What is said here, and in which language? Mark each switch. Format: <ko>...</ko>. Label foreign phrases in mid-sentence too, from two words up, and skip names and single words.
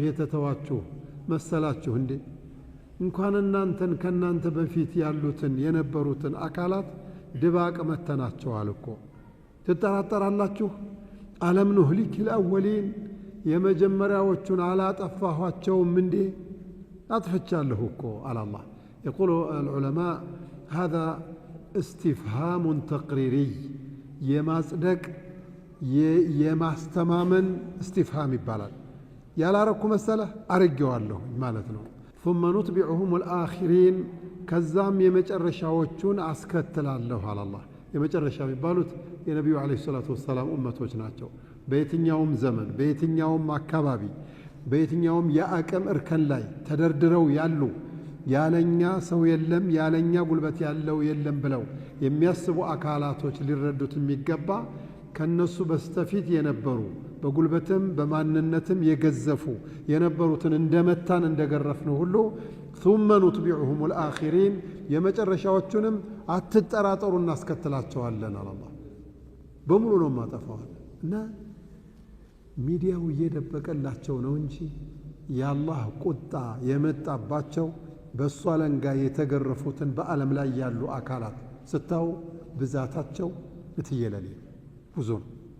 <am>የተተዋችሁ መሰላችሁ እንዴ እንኳን እናንተን ከናንተ በፊት ያሉትን የነበሩትን አካላት ድባቅ መተናቸዋል እኮ ትጠራጠራላችሁ</am> <ar>ألم نهلك الأولين</ar> <am>የመጀመሪያዎቹን አላጠፋኋቸውም እንዴ አጥፍቻለሁ እኮ</am> <ar>على الله يقول العلماء هذا استفهام تقريري</ar> <am>የማጽደቅ የማስተማመን استفهام ይባላል ያላረኩ መሰለ አርጌዋለሁ ማለት ነው</am> <ar>ثم نتبعهم الآخرين</ar> <am>ከዛም የመጨረሻዎቹን አስከትላለሁ</am> <ar>على الله</ar> <am>የመጨረሻ የሚባሉት የነብዩ</am> <ar>عليه الصلاة</ar> <am>ወሰለም ኡመቶች ናቸው በየትኛውም ዘመን በየትኛውም አካባቢ በየትኛውም የአቅም እርከን ላይ ተደርድረው ያሉ ያለኛ ሰው የለም ያለኛ ጉልበት ያለው የለም ብለው የሚያስቡ አካላቶች ሊረዱት የሚገባ ከነሱ በስተፊት የነበሩ በጉልበትም በማንነትም የገዘፉ የነበሩትን እንደመታን እንደገረፍነው ሁሉ</am> <ar>ثم نتبعهم الآخرين</ar> <am>የመጨረሻዎቹንም አትጠራጠሩ እናስከትላቸዋለን አላህ በሙሉ ነው ማጠፋዋል እና ሚዲያው እየደበቀላቸው ነው እንጂ የአላህ ቁጣ የመጣባቸው በእሱ አለንጋ የተገረፉትን በዓለም ላይ ያሉ አካላት ስታው ብዛታቸው እትየለሌ ብዙ ነው</am>